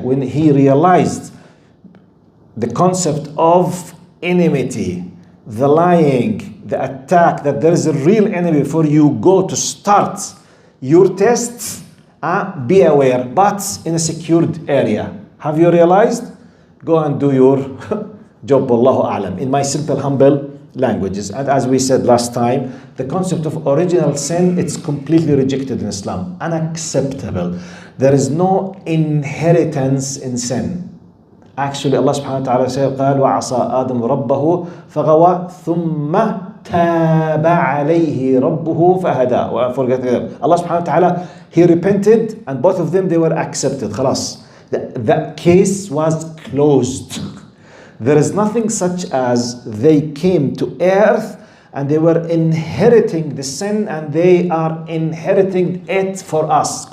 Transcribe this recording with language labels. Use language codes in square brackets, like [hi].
[en] When he realized the concept of enmity, the lying, the attack, that there is a real enemy before you go to start your tests, be aware, but in a secured area. Have you realized? Go and do your job, wallahu a'lam, in my simple, humble languages. And as we said last time, the concept of original sin, it's completely rejected in Islam, unacceptable. There is no inheritance in sin. Actually, Allah subhanahu wa ta'ala said, [ar] قال وعصى آدم ربه فغوى ثم تاب عليه ربه فهدى. [en] Forget it. Allah subhanahu wa ta'ala, He repented, and both of them, they were accepted. [ar] خلاص. [en] That case was closed. There is nothing such as they came to earth and they were inheriting the sin and they are inheriting it for us.